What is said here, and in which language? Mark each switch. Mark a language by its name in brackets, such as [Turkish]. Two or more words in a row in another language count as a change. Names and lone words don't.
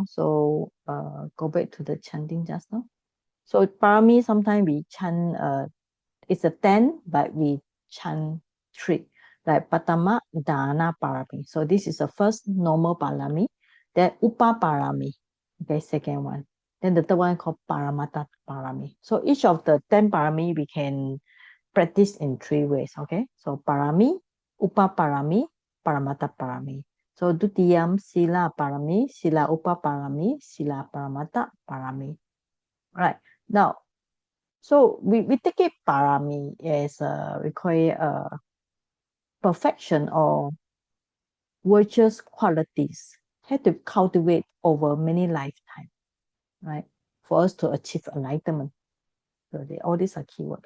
[English] So go back to the chanting just now. So Parami, sometimes we chant, it's a 10, but we chant 3. Like [Pali] Patama Dana Parami. [English] So this is the first normal Parami. Then [Pali] Upa Parami. [English] Okay, second one. Then the third one called [Pali] Paramata Parami. [English] So each of the 10 Parami we can practice in 3 ways. Okay, so [Pali] Parami, Upa Parami, Paramata Parami. So Dutiyam Sila Parami, Sila Upa Parami, Sila Paramata Parami. [English] Right. Now, so we take it Parami as we call it perfection or virtuous qualities had to cultivate over many lifetimes, right? For us to achieve enlightenment. So all these are keywords.